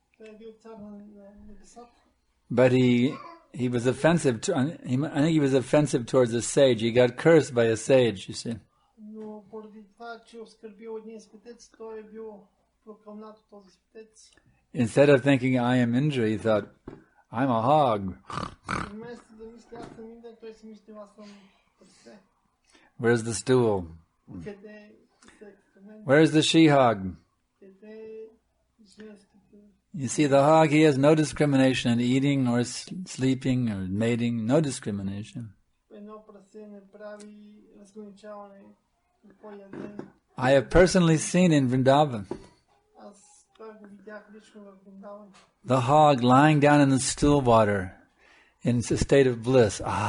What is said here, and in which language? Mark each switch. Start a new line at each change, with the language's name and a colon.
Bulgarian: Той е бил цар на небесата.
English: But he was offensive. I think he was offensive towards a sage. He got cursed by a sage, you see.
Bulgarian: Но поради това, че оскърбил един светец, той е бил прокълнат от този светец.
English: Instead of thinking I am Indra, he thought, I'm a hog.
Bulgarian: Вместо да мисли аз съм Индра, той си мисли аз съм прасе.
English: Where's the stool?
Bulgarian: Къде е екскремент?
English: Where's the she-hog?
Bulgarian: Къде е женската?
English: You see, the hog, he has no discrimination in eating or sleeping or mating, no discrimination.
Bulgarian: Едно прасе не прави разграничаване какво яде.
English: I have personally seen in Vrindavan
Bulgarian: Аз това го видях лично в Вриндаван.
English: the hog lying down in the still water in a state of bliss.